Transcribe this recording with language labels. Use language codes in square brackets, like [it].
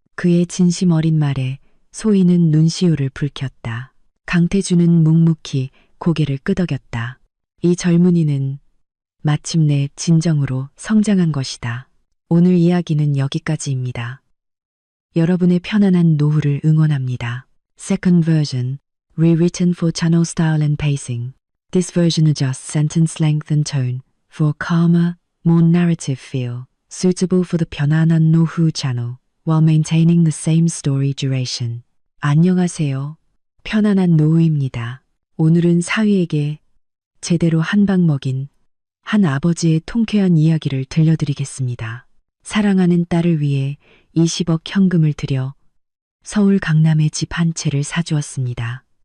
[ko] 그의 진심 어린 말에 소희는 눈시울을 붉혔다. 강태준은 묵묵히 고개를 끄덕였다. 이 젊은이는 마침내 진정으로 성장한 것이다. 오늘 이야기는 여기까지입니다. 여러분의 편안한 노후를 응원합니다. [en] Second version, rewritten for channel style and pacing. This version adjusts sentence length and tone for a calmer, more narrative feel, suitable for the 편안한 노후 channel, while maintaining the same story duration. [ko] 안녕하세요. 편안한 노후입니다. 오늘은 사위에게 제대로 한 방 먹인 한 아버지의 통쾌한 이야기를 들려드리겠습니다. 사랑하는 딸을 위해 20억 현금을 들여 서울 강남에 집 한 채를 사주었습니다.